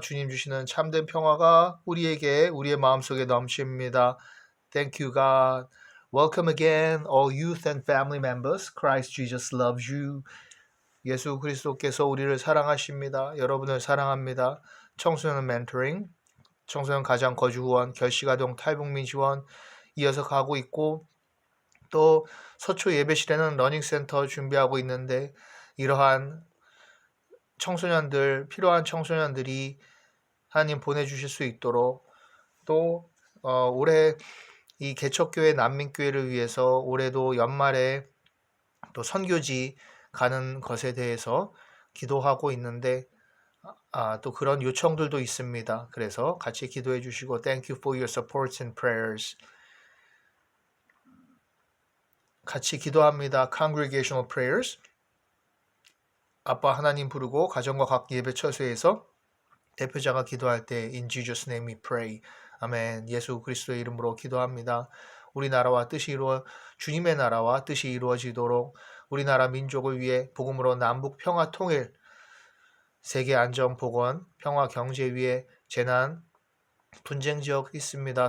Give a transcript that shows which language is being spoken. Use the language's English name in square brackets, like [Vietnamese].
[Korean] 주님 주시는 참된 평화가 우리에게, 우리의 마음속에 넘칩니다. [English] Thank you, God. Welcome again, all youth and family members. Christ Jesus loves you. [Korean] 예수 그리스도께서 우리를 사랑하십니다. 여러분을 사랑합니다. 청소년 멘토링, 청소년 가정 거주 후원, 결식아동 탈북민 지원 이어서 가고 있고, 또 서초 예배실에는 러닝센터 준비하고 있는데, 이러한 청소년들, 필요한 청소년들이 하나님 보내주실 수 있도록, 또 올해 이 개척교회 난민교회를 위해서 올해도 연말에 또 선교지 가는 것에 대해서 기도하고 있는데, 또 그런 요청들도 있습니다. 그래서 같이 기도해 주시고, [English] Thank you for your support and prayers. [Korean] 같이 기도합니다. [English] Congregational prayers. [Korean] 아빠 하나님 부르고 가정과 각 예배 처소에서 대표자가 기도할 때 [English] In Jesus' name we pray. [Korean] 아멘. 예수 그리스도의 이름으로 기도합니다. 우리나라와 뜻이 이루어 주님의 나라와 뜻이 이루어지도록 우리나라 민족을 위해 복음으로 남북 평화 통일, 세계 안전 보건, 평화 경제 위에 재난 분쟁 지역 있습니다.